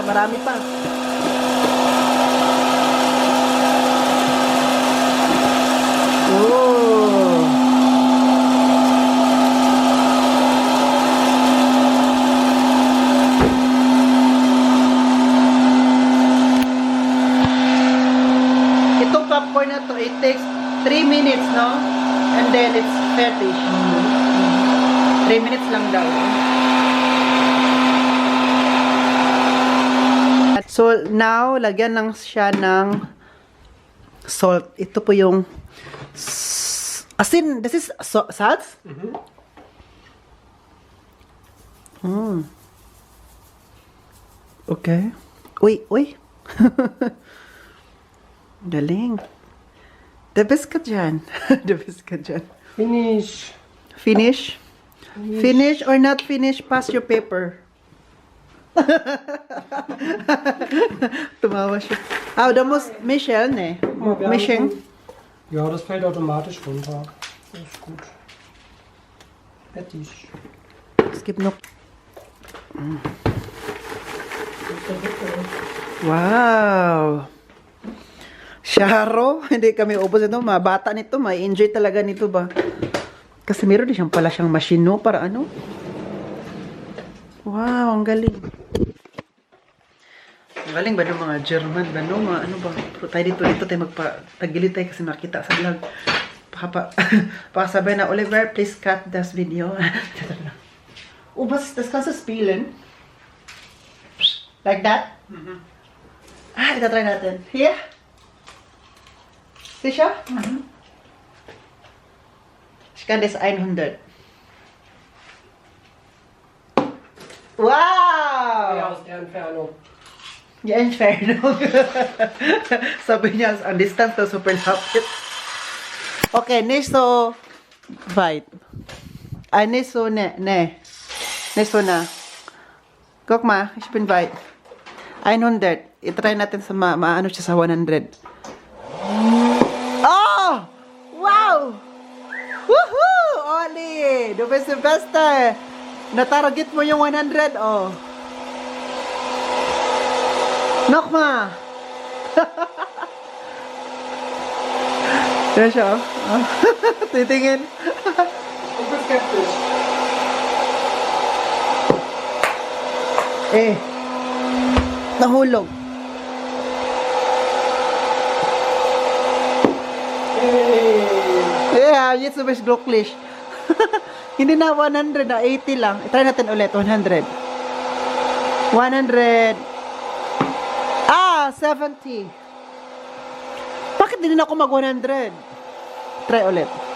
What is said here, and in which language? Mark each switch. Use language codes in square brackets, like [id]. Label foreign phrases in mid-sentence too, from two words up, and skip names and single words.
[tl] Marami pa. Oh. Itong popcorn na to, [en] it takes 3 minutes, [tl] no? [en] And then it's fetish. 3 minutes [tl] lang daw. So, now, lagyan lang siya ng salt. Ito po yung asin. [en] This is salt? Okay. [tl] Uy. Galing. [en] The best [tl] ka dyan. [en] The best [tl] ka dyan. [en] Finish. Finish? Finish or not finish, pass your paper. [tl] Tumawa siya. [de] Da muss Michel, ne? Mischen. Ja, das fällt automatisch runter. Das ist gut. Fertig. Es gibt noch... Wow! [tl] Sharo, hindi kami ubos ito. Mabata nito, ma-enjoy talaga nito ba? Kasi meron din siyang pala siyang machine, no? Para ano? Wow, ang galing. Ang galing ba ng mga German ba, no? Mga ano ba? Pero tayo dito tayo magpatagilid tayo kasi makita sa vlog. Pakasabay na, [en] Oliver, please cut this video. [de] Das kannst du spielen. [en] Like that? [tl] Ito try natin. [en] Here? [de] Sicher? Ich kann das 100. Wow! Ja, aus der Entfernung. Die Entfernung. [tl] Sabi niya, ang distance na super lapit. [de] Okay, nicht so weit. Nicht so, ne. Nicht so na. Guck mal, ich bin weit. 100. [tl] I-try natin sa maano siya sa 100. Oh! Wow! Woohoo! Oli! [de] Du bist der Beste! [tl] Natarget mo yung 100, oh. [de] Nochmal! [tl] Yan siya, oh. Titingin. [de] Ich bin skeptisch. [tl] Nahulog. [de] Yeah, jetzt du bist glücklich. [tl] Hindi na 100 na 80 lang. I-try natin ulit 100. 100. 70. Bakit hindi na ako mag 100? Try ulit.